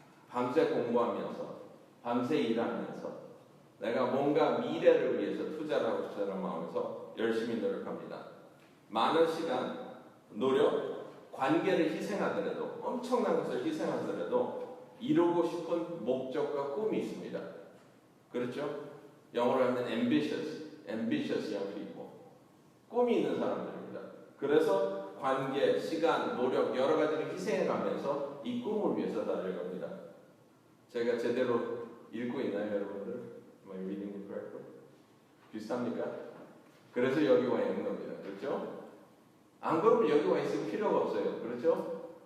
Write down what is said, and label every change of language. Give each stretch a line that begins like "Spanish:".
Korean: 밤새 공부하면서 밤새 일하면서 내가 뭔가 미래를 위해서 투자를 하고 싶다는 마음에서 열심히 노력합니다. 많은 시간, 노력, 관계를 희생하더라도 엄청난 것을 희생하더라도 이루고 싶은 목적과 꿈이 있습니다. 그렇죠? 영어로 하면
English: ambitious young people.
Korean: 꿈이 있는 사람들입니다. 그래서 관계, 시간, 노력 여러 가지를 희생해가면서 이 꿈을 위해서 달려갑니다. 제가 제대로 읽고 있나요, 여러분들?
English: Am I reading it correctly?
Korean: 비슷합니까? 그래서 여기 와 있는 겁니다. 그렇죠? 안 그러면 여기 와 있을 필요가 없어요. 그렇죠?